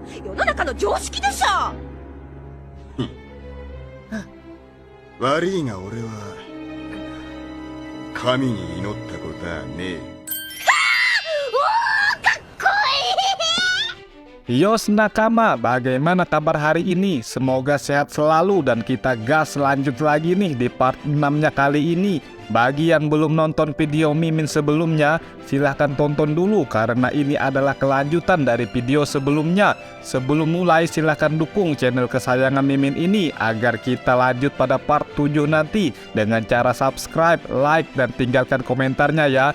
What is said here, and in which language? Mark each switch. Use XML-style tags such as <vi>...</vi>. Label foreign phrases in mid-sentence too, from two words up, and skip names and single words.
<ja>世の中の常識でしょ。悪いが俺は神に祈ったことはねえ。</ja> <id>Yos Nakama, bagaimana kabar hari ini? Semoga sehat selalu dan kita gas lanjut lagi nih di part 6-nya kali ini. Bagi yang belum nonton video Mimin sebelumnya, silahkan tonton dulu karena ini adalah kelanjutan dari video sebelumnya. Sebelum mulai silahkan dukung channel kesayangan Mimin ini agar kita lanjut pada part 7 nanti dengan cara subscribe, like, dan tinggalkan komentarnya ya.</id>